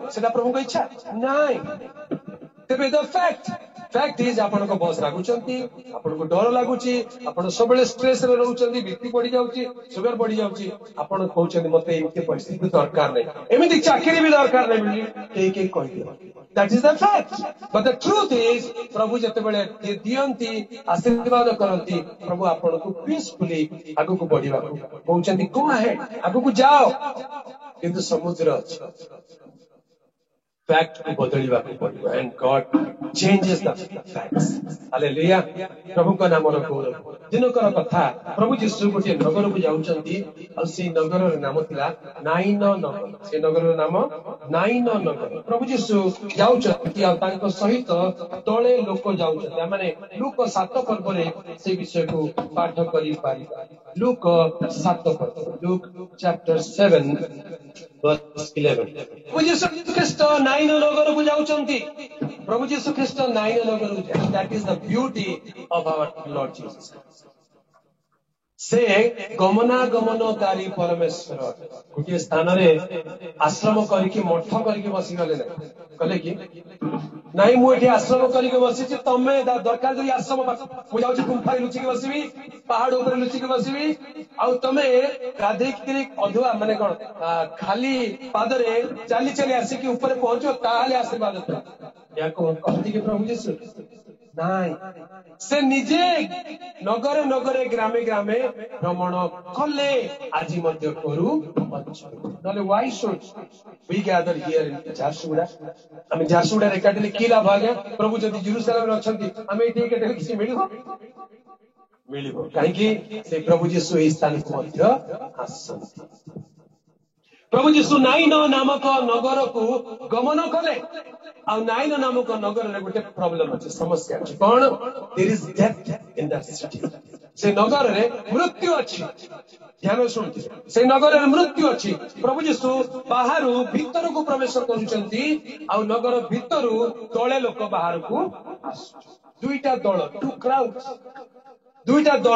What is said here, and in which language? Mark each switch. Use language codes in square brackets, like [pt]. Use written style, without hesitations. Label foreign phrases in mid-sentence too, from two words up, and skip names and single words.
[or] ସେଟା ପ୍ରଭୁଙ୍କ ଇଚ୍ଛା ନାଇଁ। ତେବେ [en] fact is [or] ଆପଣଙ୍କ ବସ୍ ରାଗୁଛନ୍ତି, ଆପଣଙ୍କୁ ଡର ଲାଗୁଛି, ଆପଣ ସବୁବେଳେ ଷ୍ଟ୍ରେସରେ ରହୁଛନ୍ତି, ବିପି ବଢି ଯାଉଛି, ସୁଗର ବଢି ଯାଉଛି। ଆପଣ କହୁଛନ୍ତି ମତେ ଏମିତି ପରିସ୍ଥିତି ଦରକାର ନାହିଁ, ଏମିତି ଚାକିରି ବି ଦରକାର ନାହିଁ ବୋଲି କେହି କେହି କହିଦିଅ। [en] That is the fact. But the truth is, [or] ପ୍ରଭୁ ଯେତେବେଳେ ଦିଅନ୍ତି, ଆଶୀର୍ବାଦ କରନ୍ତି, ପ୍ରଭୁ ଆପଣଙ୍କୁ ପିସଫୁଲି ଆଗକୁ ବଢିବାକୁ କହୁଛନ୍ତି, [en] go ahead, [or] ଆଗକୁ ଯାଅ। କିନ୍ତୁ ସମୁଦ୍ର ଅଛି, ଫ୍ୟାକ୍ଟ କୁ ବଦଳିବାକୁ ପଡିବ। [en] And God changes the facts. [or] ହାଲେଲୁୟା। ପ୍ରଭୁଙ୍କ ନାମର ଗୌରବ। ଦିନକର କଥା, ପ୍ରଭୁ ଯୀଶୁ ଗୋଟିଏ ନଗରକୁ ଯାଉଛନ୍ତି, ଆଉ ସେଇ ନଗରର ନାମ ଥିଲା ନାଇନ ନଗର। ସେ ନଗରର ନାମ ନାଇନ ନଗର। ପ୍ରଭୁ ଯୀଶୁ ଯାଉଛନ୍ତି, ଆଉ ତାଙ୍କ ସହିତ ତଳେ ଲୋକ ଯାଉଛନ୍ତି। ମାନେ ଲୁକ 7 ପର୍ବରେ ସେ ବିଷୟକୁ ପାଠ କରିପାରିବା। ଲୁକ 7 ପର୍ବ, ଲୁକ [en] chapter 7 verse 11. [or] ପ୍ରଭୁ ଯୀଶୁ ଖ୍ରୀଷ୍ଟ ନାଇନ ନଗରକୁ ଯାଉଛନ୍ତି। ପ୍ରଭୁ ଯୀଶୁ ଖ୍ରୀଷ୍ଟ ନାଇନ ନଗରକୁ ଯାଉଛନ୍ତି। [en] That is the beauty of our Lord Jesus Christ. [or] ସେ ଗମନାଗମନକାରୀ ପରମେଶ୍ୱର। ଗୋଟିଏ ସ୍ଥାନରେ ଆଶ୍ରମ କରିକି ମଠ କରିକି ବସିଗଲେ ନାହିଁ, କଲେ କି ନାଇଁ ମୁଁ ଏଠି ଆଶ୍ରମ କରିକି ବସିଛି, ତମେ ଦରକାର ଯଦି ଆଶ୍ରମ, ମୁଁ ଯାଉଛି ଗୁମ୍ଫାରେ ଲୁଚିକି ବସିବି, ପାହାଡ ଉପରେ ଲୁଚିକି ବସିବି, ଆଉ ତମେ ଗାଧେଇକିରି ଅଧୁଆ ମାନେ କଣ ଖାଲି ପାଦରେ ଚାଲି ଚାଲି ଆସିକି ଉପରେ ପହଞ୍ଚିବ, ତାହେଲେ ଆଶୀର୍ବାଦ ଥିଲା। ୟାକୁ କହନ୍ତି କି ପ୍ରଭୁ ଯୀଶୁ? ନାଇଁ, ସେ ନିଜେ ନଗରେ ନଗରେ ଗ୍ରାମେ ଗ୍ରାମେ ଭ୍ରମଣ କଲେ, ଆଜି ମଧ୍ୟ କରୁ। ନହେଲେ [en] why should we gather here in ଝାରସୁଗୁଡା? [or] ଆମେ ଝାରସୁଗୁଡାରେ ଏକାଠି କି ଲାଭ ଆଜ୍ଞା? ପ୍ରଭୁ ଯଦି ଜେରୁସାଲେମରେ ଅଛନ୍ତି, ଆମେ ଏଠି ଏକାଠି କିଛି ମିଳିବ? ମିଳିବ। କାହିଁକି? ସେ ପ୍ରଭୁ ଯୀଶୁ ଏହି ସ୍ଥାନକୁ ମଧ୍ୟ ଆସନ୍ତି। ପ୍ରଭୁ ଯୀଶୁ ନାଇନ ନାମକ ନଗରକୁ ଗମନ କଲେ, ଆଉ ନାଇନ ନାମକ ନଗରରେ ଗୋଟେ ପ୍ରୋବ୍ଲେମ ଅଛି, ସମସ୍ୟା ଅଛି। କଣ? [en] there is death in that city. [or] ସେ ନଗରରେ ମୃତ୍ୟୁ ଅଛି। ଧ୍ୟାନ ଶୁଣୁଛି, ସେ ନଗରରେ ମୃତ୍ୟୁ ଅଛି। ପ୍ରଭୁ ଯୀଶୁ ବାହାରୁ ଭିତରକୁ ପ୍ରବେଶ କରୁଛନ୍ତି, ଆଉ ନଗର ଭିତରୁ ତଳେ ଲୋକ ବାହାରକୁ ଆସୁଛନ୍ତି। ଦୁଇଟା ଦଳ, [en] two crowds, [or] ଦୁଇଟା ଦଳ।